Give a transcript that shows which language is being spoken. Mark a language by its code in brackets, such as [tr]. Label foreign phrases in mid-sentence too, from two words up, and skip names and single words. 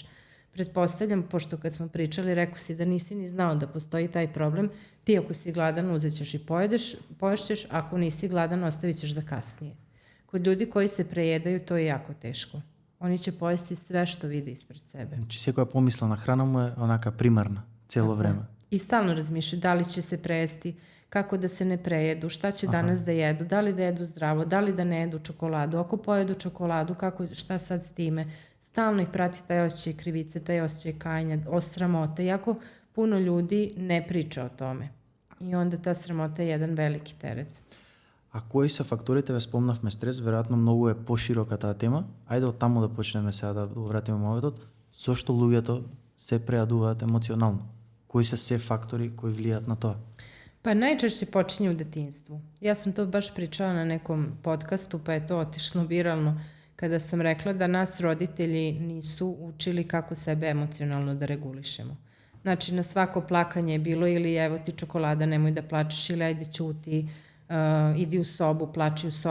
[sr] Pretpostavljam, pošto kad smo pričali, rekao si da nisi ni znao da postoji taj problem, ti ako si gladan uzet ćeš i poješćeš, ako nisi gladan ostavit ćeš za kasnije. Kod ljudi koji se prejedaju to je jako teško. Oni će pojesti sve što vide ispred sebe. [mk] Znači секоја помислена храна му е онака примарна, цело време. [sr] I stalno razmišljaju da li će se prejesti, kako da se ne prejedu, šta će danas da jedu, da li da jedu zdravo, da li da ne jedu čokoladu, ako pojedu čokoladu, šta sad s time. Stalno ih prati taj osjećaj krivice, taj osjećaj kajanja, o sramote. Jako puno ljudi ne priča o tome. I onda ta sramota je jedan veliki teret. [mk] А кои се факторите, ве спомнавме стрес, веројатно многу е поширока таа тема. Ајде од таму да почнеме сега да го вратиме моветот. Зошто луѓето се преадуваат емоционално? Кои се се фактори кои влијаат на тоа? [sr] Pa najčešće počinje u detinjstvu. Ja sam to baš pričala na nekom podcastu, pa je to otišlo viralno kada sam rekla da nas roditelji nisu učili kako sebe emocionalno da regulišemo. Znači, na svako plakanje je bilo ili evo ti čokolada, nemoj da plačeš, ili ajde ćuti, idi u sobu, plači u sobu.